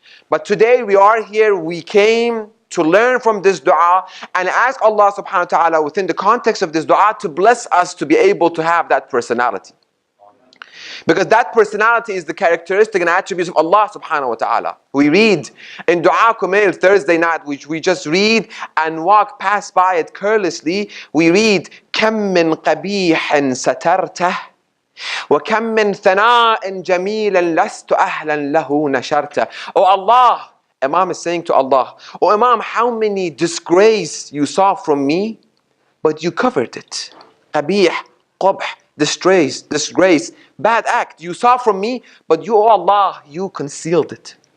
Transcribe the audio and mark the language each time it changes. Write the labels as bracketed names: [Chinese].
[English] But today we are here, we came to learn from this dua and ask Allah subhanahu wa ta'ala within the context of this dua to bless us to be able to have that personality. Because that personality is the characteristic and attributes of Allah subhanahu wa ta'ala. We read in Dua Kumail Thursday night, which we just read and pass by it carelessly. [Arabic] We read, كَم مِّن قَبِيحٍ سَتَرْتَهُ وَكَم مِّن ثَنَاءٍ جَمِيلًا لَسْتُ أَهْلًا لَهُ نَشَرْتَهُ. [English] Oh Allah, Imam is saying to Allah, oh Imam, how many disgrace you saw from me, but you covered it. قَبِيح, قَبْح, disgrace, bad act you saw from me, but you, oh Allah, you concealed it.